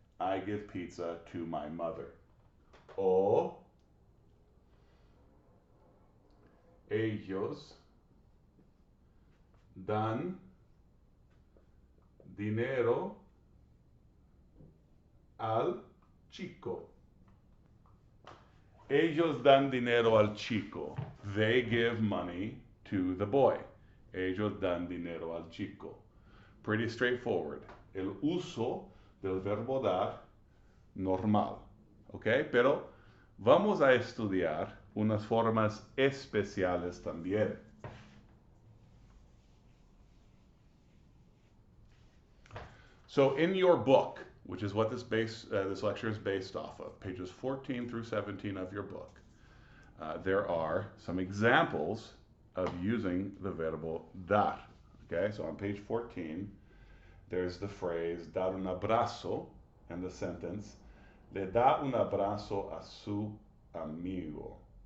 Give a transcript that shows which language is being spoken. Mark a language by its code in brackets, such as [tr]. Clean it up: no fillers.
[en] I give pizza to my mother. [es] O ellos dan dinero al chico. Ellos dan dinero al chico. [en] They give money to the boy. [es] Ellos dan dinero al chico. [en] Pretty straightforward. [es] El uso del verbo dar normal. ¿Ok? Pero vamos a estudiar unas formas especiales también. [en] So in your book, which is what this lecture is based off of, pages 14 through 17 of your book, there are some examples of using the verbo dar. Okay, so on page 14, there's the phrase [es] dar un abrazo [en] and the sentence [es] le da un abrazo a su amigo.